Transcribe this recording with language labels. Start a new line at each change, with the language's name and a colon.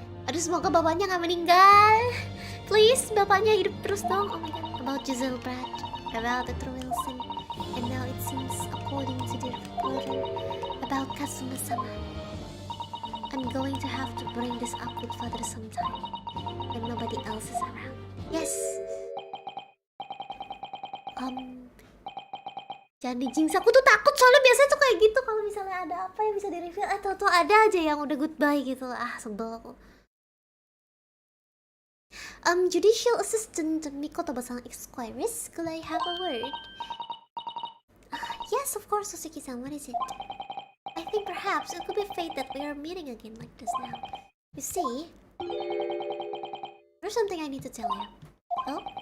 Indonesian: Aduh, semoga bapaknya nggak meninggal. Please, bapaknya hidup terus dong.
English: Oh my god. About Giselle Brad, about the Wilson, and now it seems, according to the reporter, about Kazuma-sama. I'm going to have to bring this up with father sometime, when nobody else is around. Yes.
Indonesian: Jangan dijinx, aku tuh takut soalnya biasanya tuh kayak gitu kalau misalnya ada apa yang bisa di-reveal atau ada aja yang udah goodbye gitu. Sebel aku.
English: Judicial Assistant Mikoto-san inquires, could I have a word? Yes, of course, Suzuki-san, what is it? I think perhaps it could be fate that we are meeting again like this now. You see, there's something I need to tell you. Oh?